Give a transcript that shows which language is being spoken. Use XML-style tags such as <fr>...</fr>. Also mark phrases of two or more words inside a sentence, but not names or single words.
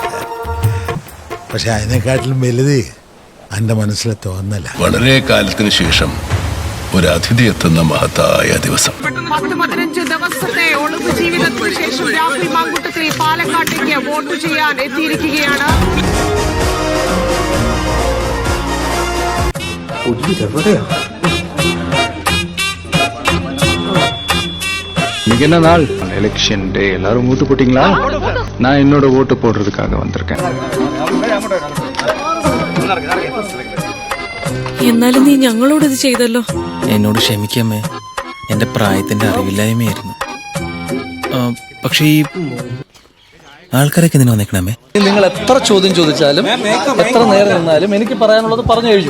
<ml>പക്ഷെ അതിനെക്കാട്ടിലും വലുത് എന്റെ മനസ്സിലെ തോന്നല. വളരെ കാലത്തിന് ശേഷം ഒരു അതിഥി എത്തുന്ന മഹത്തായ ദിവസം. 15 ദിവസത്തെ ഒളിവ് ജീവിതത്തിന് ശേഷം രാഹുൽ മാങ്കൂട്ടത്തിൽ പാലക്കാട്ടേക്ക് വോട്ട് ചെയ്യാൻ എത്തിയിരിക്കുകയാണ്.</ml> <ta>இன்னைக்கு என்ன நாள்?</ta> <en>election day.</en> <ta>எல்லாரும் மூத்து போட்டீங்களா? நான் என்னோட ஓட்டு போடுறதுக்காக வந்திருக்கேன்.</ta> <ml>എന്നാലും നീ ഞങ്ങളോട് ഇത് ചെയ്തല്ലോ. എന്നോട് ക്ഷമിക്കമ്മേ, എന്റെ പ്രായത്തിന്റെ അറിവില്ലായ്മയായിരുന്നു. പക്ഷേ ഈ ആൾക്കാരൊക്കെ ഇതിന് വന്നേക്കണമേ. നിങ്ങൾ എത്ര ചോദ്യം ചോദിച്ചാലും എത്ര നേരം നിന്നാലും എനിക്ക് പറയാനുള്ളത് പറഞ്ഞു കഴിഞ്ഞു.</ml>